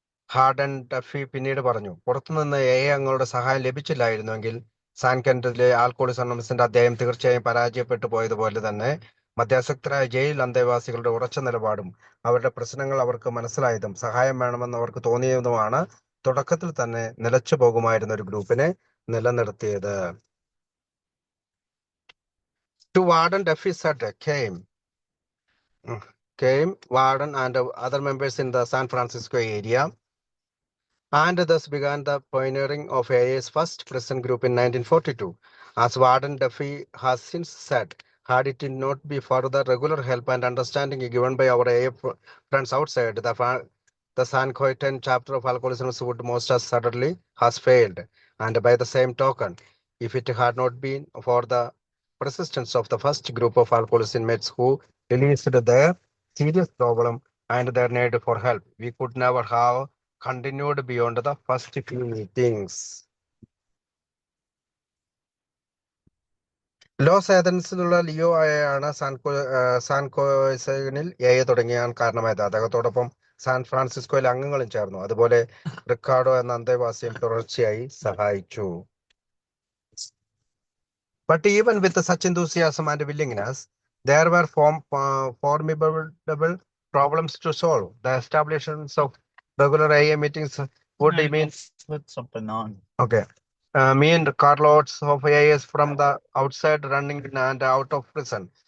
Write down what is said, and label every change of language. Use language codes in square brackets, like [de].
[ml] Harden Duffy പിന്നീട് പറഞ്ഞു, പുറത്തുനിന്ന് അംഗങ്ങളുടെ സഹായം ലഭിച്ചില്ലായിരുന്നുവെങ്കിൽ സാൻ കെന്റിലെ ആൽക്കോളിക്സ് അനോണിമസിന്റെ അധ്യായം തീർച്ചയായും പരാജയപ്പെട്ടു പോയതുപോലെ തന്നെ മദ്യാസക്തരായ ജയിൽ അന്തേവാസികളുടെ ഉറച്ച നിലപാടും അവരുടെ പ്രശ്നങ്ങൾ അവർക്ക് മനസ്സിലായതും സഹായം വേണമെന്ന് അവർക്ക് തോന്നിയതുമാണ് തുടക്കത്തിൽ തന്നെ നിലച്ചു പോകുമായിരുന്ന ഒരു ഗ്രൂപ്പിനെ നിലനിർത്തിയത്. [en] To Warden Duffy said came Warden and other members in the San Francisco area, and thus began the pioneering of AA's first prison group in 1942. As Warden Duffy has since said, had it not be for the regular help and understanding given by our AA friends outside, the San Quentin chapter of Alcoholism would most assuredly has failed. And by the same token, if it had not been for the persistence of the first group of alcoholics inmates who released their serious problem and their need for help, we could never have continued beyond the first few meetings. [ml] Loss ഏതൻസിലുള്ള Leo ആണ് സാൻകോയിനിൽ തുടങ്ങിയാൻ കാരണമായത്. അദ്ദേഹത്തോടൊപ്പം San ഫ്രാൻസിസ്കോയിലെ അംഗങ്ങളും ചേർന്നു. അതുപോലെ Ricardo എന്ന അന്തേവാസിയും തുടർച്ചയായി സഹായിച്ചു. [en] But even with such enthusiasm and willingness, there were formidable problems to solve. The establishments of regular AA meetings would mean Put something on. okay. Mean carloads of AIs from the outside running in and out of prison.